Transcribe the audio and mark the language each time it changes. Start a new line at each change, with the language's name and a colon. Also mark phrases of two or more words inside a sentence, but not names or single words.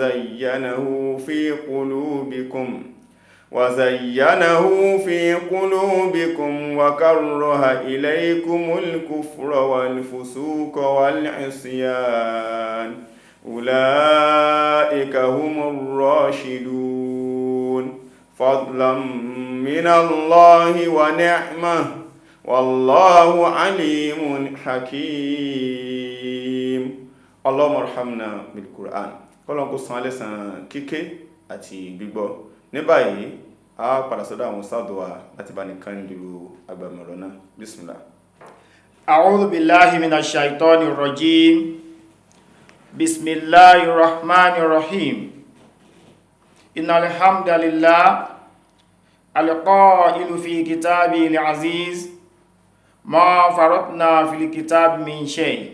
Arabic: وزينه في قلوبكم وكره إليكم الكفر والفسوق والعصيان أولئك هم الراشدون فضلا من الله ونعمة والله عليم حكيم. اللهم ارحمنا بالقرآن.
Yoruba: Ọlọ́run kó san lẹ́san kíké àti gbígbọ́. Ní báyìí a padà sọ́dọ̀ àwọn sáàdù wa láti bá nìkan lu agbàmọ̀rọ̀ náà.
Arabic: Bismillah. أعوذ بالله من الشيطان الرجيم بسم الله الرحمن الرحيم إن الحمد لله القائل في كتابه العزيز ما فرطنا في الكتاب من شيء